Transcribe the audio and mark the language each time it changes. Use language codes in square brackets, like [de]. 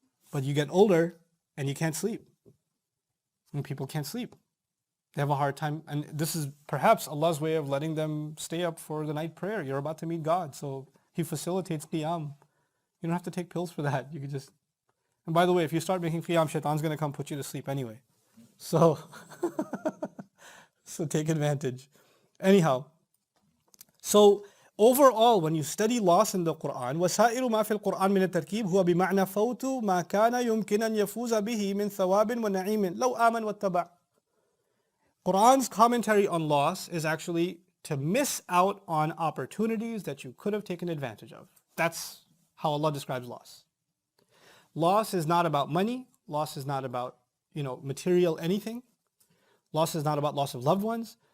[en] But you get older and you can't sleep. And people can't sleep. They have a hard time. And this is perhaps Allah's way of letting them stay up for the night prayer. You're about to meet God. So He facilitates qiyam. You don't have to take pills for that. You could just... And by the way, if you start making qiyam, shaitan's going to come put you to sleep anyway. So, so take advantage. Anyhow, so overall, when you study loss in the Quran, [ar] وَسَائِرُ مَا فِي الْقُرْآنِ مِنَ التَّرْكِيبِ هُوَ بِمَعْنَى فَوْتُ مَا كَانَ يُمْكِنَ أَنْ يَفُوزَ بِهِ مِنْ ثَوَابٍ وَنَعِيمٍ لَوْ آمَنْ وَاتَّبَعَ. [en] Quran's commentary on loss is actually to miss out on opportunities that you could have taken advantage of. That's how Allah describes loss. Loss is not about money. Loss is not about, material anything. Loss is not about loss of loved ones.